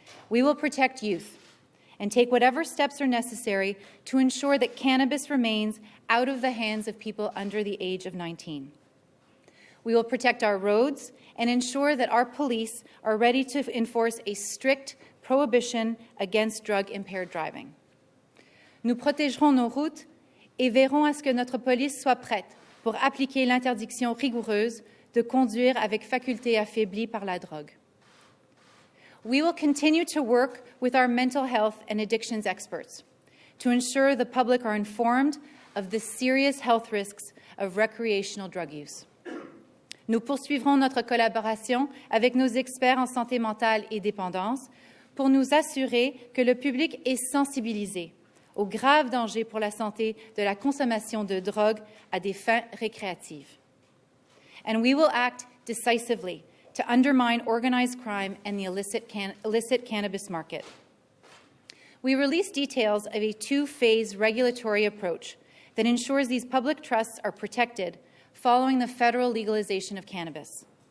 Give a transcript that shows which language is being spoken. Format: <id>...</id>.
<en>We will protect youth and take whatever steps are necessary to ensure that cannabis remains out of the hands of people under the age of 19. We will protect our roads and ensure that our police are ready to enforce a strict prohibition against drug-impaired driving.</en> <fr>Nous protégerons nos routes et veillerons à ce que notre police soit prête pour appliquer l'interdiction rigoureuse de conduire avec faculté affaiblie par la drogue.</fr> <en>We will continue to work with our mental health and addictions experts to ensure the public are informed of the serious health risks of recreational drug use.</en> <fr>Nous poursuivrons notre collaboration avec nos experts en santé mentale et dépendance pour nous assurer que le public est sensibilisé aux graves dangers pour la santé de la consommation de drogue à des fins récréatives.</fr> <en>And we will act decisively to undermine organized crime and the illicit cannabis market. We released details of a two-phase regulatory approach that ensures these public trusts are protected following the federal legalization of cannabis.</en>